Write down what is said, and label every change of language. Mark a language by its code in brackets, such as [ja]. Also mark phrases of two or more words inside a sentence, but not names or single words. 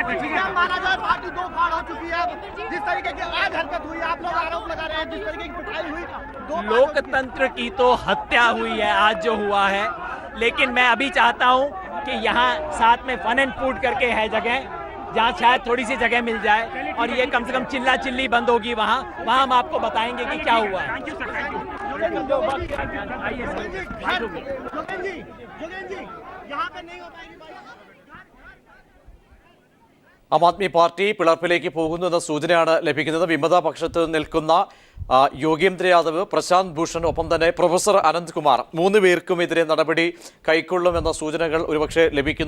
[hi] पार्टी दो फाड़ हो चुकी है। जिस तरीके की आज हरकत हुई, आप लोग आरोप लगा रहे हैं, जिस तरीके की पिटाई हुई, लोकतंत्र की तो हत्या हुई है आज जो हुआ है। लेकिन मैं अभी चाहता हूँ कि यहाँ साथ में फन एंड फूड करके है जगह, जहाँ शायद थोड़ी सी जगह मिल जाए और ये कम से कम चिल्ला चिल्ली बंद होगी। वहाँ हम आपको बताएंगे कि क्या हुआ है। [ml] ആം ആദ്മി പാർട്ടി പിളർപ്പിലേക്ക് പോകുന്നുവെന്ന സൂചനയാണ് ലഭിക്കുന്നത്. വിമത പക്ഷത്ത് നിൽക്കുന്ന യോഗേന്ദ്ര യാദവ്, പ്രശാന്ത് ഭൂഷൺ, ഒപ്പം തന്നെ പ്രൊഫസർ അനന്ത്കുമാർ, 3 പേർക്കുമെതിരെ നടപടി കൈക്കൊള്ളുമെന്ന സൂചനകൾ ഒരുപക്ഷെ ലഭിക്കുന്നു.